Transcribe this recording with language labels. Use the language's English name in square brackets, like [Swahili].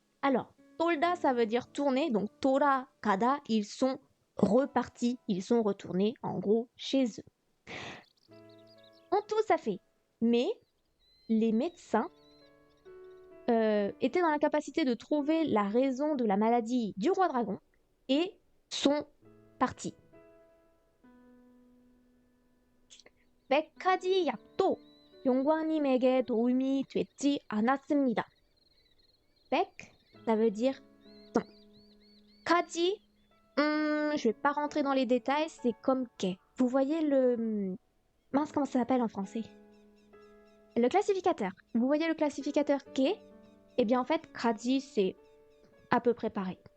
[French] Alors, 돌다, ça veut dire tourner. Donc, 돌아가다, ils sont repartis, ils sont retournés, en gros, chez eux. En tout, ça fait. Mais les médecins étaient dans l'incapacité de trouver la raison de la maladie du roi dragon et sont partis. [Korean] 백 가지 약도 용광님에게 도움이 되지 않았습니다. [French] Bec, ça veut dire 100. Kaji, je vais pas rentrer dans les détails, c'est comme Kei. Vous voyez le... Mince, comment ça s'appelle en français? Le classificateur. Vous voyez le classificateur Kei? Eh bien en fait, Kaji, c'est à peu près pareil.